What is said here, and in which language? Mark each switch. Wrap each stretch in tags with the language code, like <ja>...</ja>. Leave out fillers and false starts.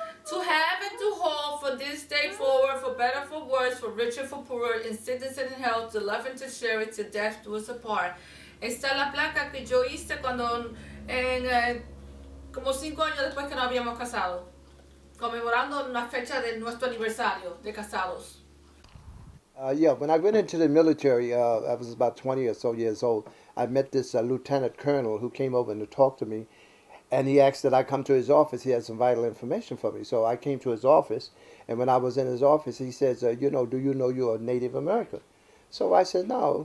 <en>To have and to hold for this day forward, for better, for worse, for richer, for poorer, in sickness and in health, to love and to share it, to death do us apart.</en> <es>Esta es la placa que yo hice como 5 años después que nos habíamos casado, conmemorando una fecha de nuestro aniversario de casados.</es> <en>Yeah, when I went into the military, I was about 20 or so years old. I met this lieutenant colonel who came over to talk to me, and he asked that I come to his office. He had some vital information for me. So I came to his office, and when I was in his office, he says, do you know you're a Native American? So I said, no.</en>